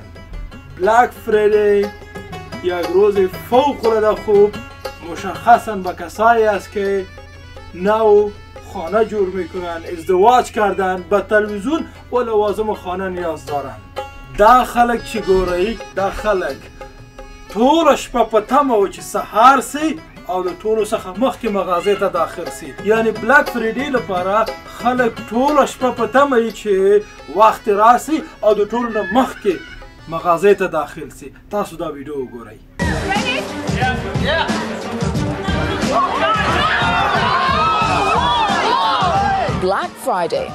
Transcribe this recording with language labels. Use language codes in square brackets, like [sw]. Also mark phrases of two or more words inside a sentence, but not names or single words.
[fa] بلک فریدی یک روز فوق العاده خوب مشخصا به کسایی است که نو خانه جور میکنن، ازدواج کردن، به تلویزیون و لوازم خانه نیاز دارن. [ps] دا خلق چی گوری؟ دا خلق طول شپه په تمه و چې سهار سی او د ټولو څخه مخکې مغازې ته داخل سی. یعنی بلک فریډي لپاره خلق ټوله شپه په تمه وي چې وخت راسي او د ټولو نه مخکې مغازې ته داخل سی. تاسو دا ویډیو وګورئ. Black Friday.